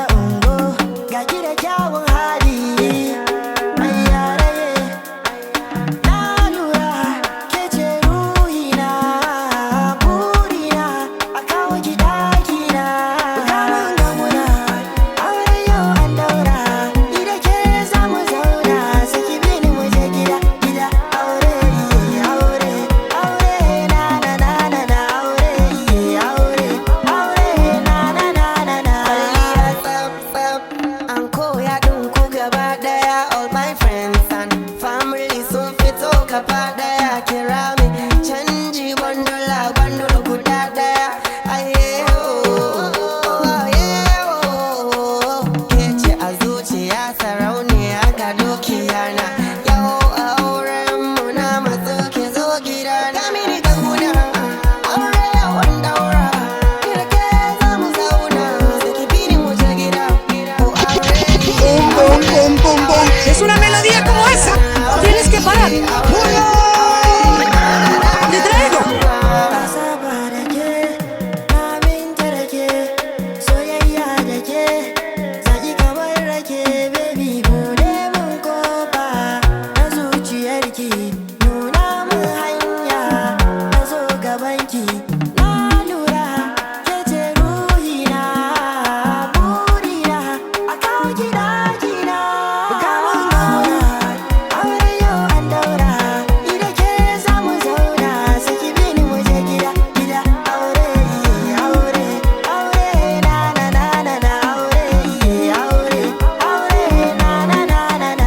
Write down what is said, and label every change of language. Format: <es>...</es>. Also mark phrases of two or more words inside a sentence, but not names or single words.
<ha>ungo, ga ki da kyawun hali, mai yaraye, na lura ke ce ruhina, burina, a kawo ki dakina, kamun gamuna, aure yau an daura, ni da ke zamu zauna, saki bini mu je gida, gida, aure, aure, aure, na na na na na, aure, aure, aure, na na na na na. Kwalliya tsaf tsaf, an koya ɗinku gaba ɗaya,</ha> <en>all my friends and family</en> <ha>sun fito gaba ɗaya, kira mi canji bandula bandula guda ɗaya, aye ke ce a zuciya sarauniya ga dukiya na, yau auren mu na matso ke zo gida na mini ka guda, aure yawan daura, kirke za mu zauna, saki bini mu je gida, ko aure Pum, pum, pum, pum.</ha> <es>Es una melodía como esa. Tienes que parar. Te traigo.</es> <ha>Kasaba da ke, na minta da ke, soyayya da ke, zaki kamar rake, baby bude mun kofa na zuciyarki, nuna mun hanya na zo gabanki, na lura ke ce ruhina, burina, a kawo ki dakina, kamun gauna, aure yau an daura, ni da ke zamu zauna, saki bini mu je gida, gida, aure, aure, aure, na na na na na, aure, aure, aure, na na na na na.</ha>